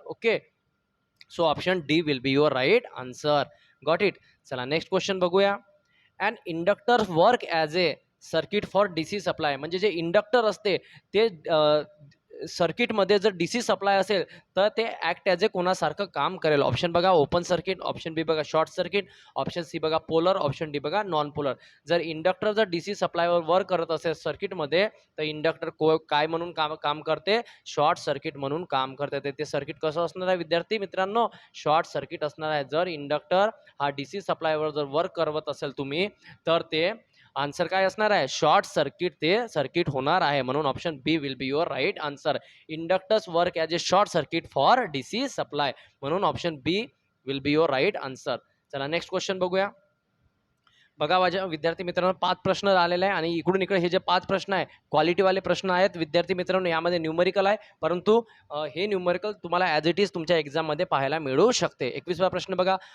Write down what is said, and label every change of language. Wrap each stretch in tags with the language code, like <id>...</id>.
<en>Okay, so option D will be your right answer. Got it. चला next question बघूया. And inductor work as a circuit for DC supply.</en> <mr>म्हणजे जे inductor असते ते सर्किटमध्ये जर DC सप्लाय असेल तर ते ॲक्ट ॲज ए कोणासारखं काम करेल. ऑप्शन बघा ओपन सर्किट, ऑप्शन बी बघा शॉर्ट सर्किट, ऑप्शन सी बघा पोलर, ऑप्शन डी बघा नॉन पोलर. जर इंडक्टर जर DC सप्लायवर वर्क करत असेल सर्किटमध्ये तर इंडक्टर काय म्हणून काम करते, शॉर्ट सर्किट म्हणून काम करते. ते सर्किट कसं असणार आहे विद्यार्थी मित्रांनो, शॉर्ट सर्किट असणार आहे. जर इंडक्टर हा DC सप्लायवर जर वर्क करत असेल तुम्ही तर ते आन्सर काय असणार आहे, शॉर्ट सर्किट ते सर्किट होणार आहे.</mr> <en>म्हणून option B will be your right answer. Inductors work as a short circuit for DC supply. म्हणून option B will be your right answer. चला next question बघूया.</en> <mr>बघा माझ्या विद्यार्थी मित्रांनो 5 प्रश्न आलेले आहे आणि इकडून इकडे हे जे 5 प्रश्न आहे क्वालिटीवाले प्रश्न आहेत विद्यार्थी मित्रांनो. यामध्ये न्यूमरिकल आहे, परंतु हे न्यूमरिकल तुम्हाला ॲज इट इज तुमच्या एक्झाममध्ये पाहायला मिळू शकते. 21वा प्रश्न बघा.</mr>